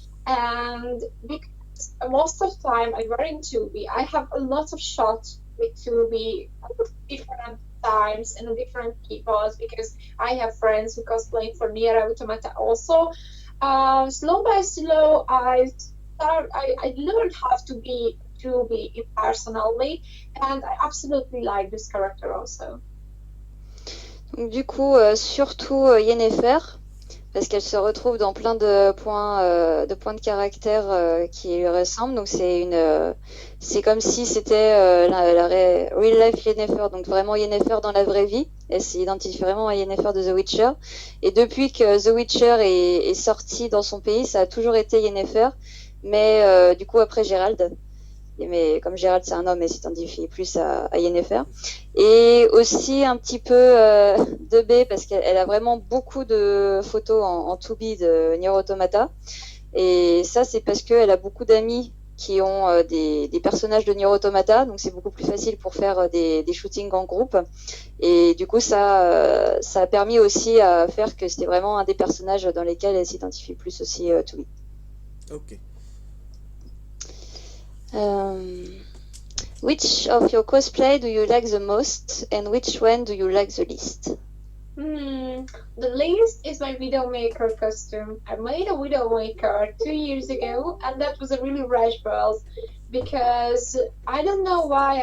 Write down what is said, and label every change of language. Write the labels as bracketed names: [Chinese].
[English] And because most of the time I wear in 2B, I have a lot of shots with 2B different times and different peoples because I have friends who cosplay for Nier Automata also. Slow by slow, I learned how to be impersonally, and I absolutely like this character also. [French] Donc du coup, surtout Yennefer, parce qu'elle se retrouve dans plein de points de caractère qui lui ressemblent. Donc c'est comme si c'était [English] real life [French] Yennefer, donc vraiment Yennefer dans la vraie vie. Elle s'identifie vraiment à Yennefer de The Witcher. Et depuis que The Witcher est sorti dans son pays, ça a toujours été Yennefer. Mais du coup après Geralt, mais comme Gérald c'est un homme, elle s'identifie plus à Yennefer. Et aussi un petit peu de B, parce qu'elle a vraiment beaucoup de photos en 2B de Nier Automata. Et ça, c'est parce qu'elle a beaucoup d'amis qui ont des personnages de Nier Automata, donc c'est beaucoup plus facile pour faire des shootings en groupe. Et du coup, ça a permis aussi à faire que c'était vraiment un des personnages dans lesquels elle s'identifie plus aussi 2B. Ok. [English] Which of your cosplay do you like the most, and which one do you like the least? The least is my Widowmaker costume. I made a Widowmaker 2 years ago, and that was a really rush balls because I don't know why.